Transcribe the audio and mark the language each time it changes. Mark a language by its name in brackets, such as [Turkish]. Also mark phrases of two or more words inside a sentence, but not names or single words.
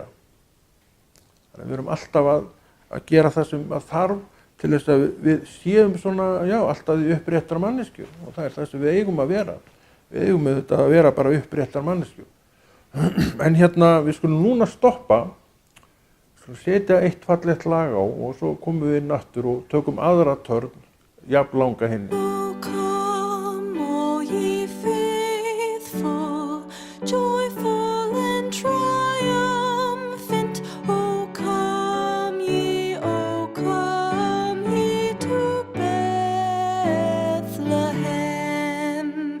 [Icelandic] Þannig að við erum alltaf að gera það sem að þarf til þess að við séum alltaf í uppréttar manneskju. Og það er það sem við eigum að vera. Við eigum auðvitað að vera bara uppréttar manneskju. En við skulum núna stoppa, setja eitt fallegt lag á og svo komum við inn aftur og tökum aðra törn, jafn langa henni. [English] Oh, come, all ye faithful, joyful and triumphant. Oh, come ye to Bethlehem.